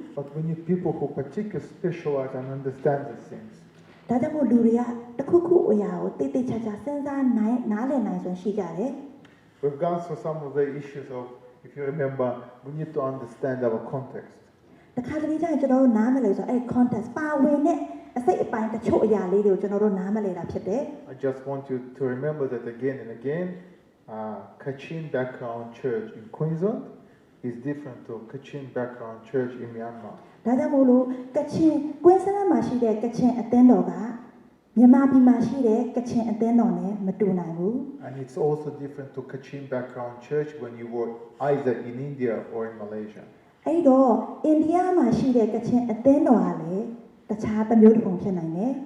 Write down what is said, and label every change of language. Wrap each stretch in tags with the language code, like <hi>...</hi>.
<en>But we need people who particularly specialize and understand these things.</en> <my>ဒါကြောင့်မို့လူတွေကတစ်ခုခုအရာကိုတိတ်ချာချာစဉ်းစားနိုင်နားလည်နိုင်စွမ်းရှိကြတယ်</my> <en>We've gone through some of the issues of if you remember, we need to understand our context.</en> <my>တခါတလေကျရင်ကျွန်တော်တို့နားမလဲဆိုအဲ့ context ပါဝင်တဲ့အစိတ်အပိုင်းတချို့အရာလေးတွေကိုကျွန်တော်တို့နားမလဲတာဖြစ်တယ်</my> <en>I just want you to remember that again and again. Kachin background church in Queensland is different to Kachin background church in Myanmar.</en> <my>ဒါကြောင့်မို့လို့ကချင်ကွင်းစမ်းမှာရှိတဲ့ကချင်အသင်းတော်ကမြန်မာပြည်မှာရှိတဲ့ကချင်အသင်းတော်နဲ့မတူနိုင်ဘူး</my> <en>And it's also different to Kachin background church when you work either in India or in Malaysia.</en> <my>အဲ့တော့အိန္ဒိယမှာရှိတဲ့ကချင်အသင်းတော်ကလည်းတခြားတစ်မျိုးတစ်ပုံဖြစ်နိုင်တယ်</my>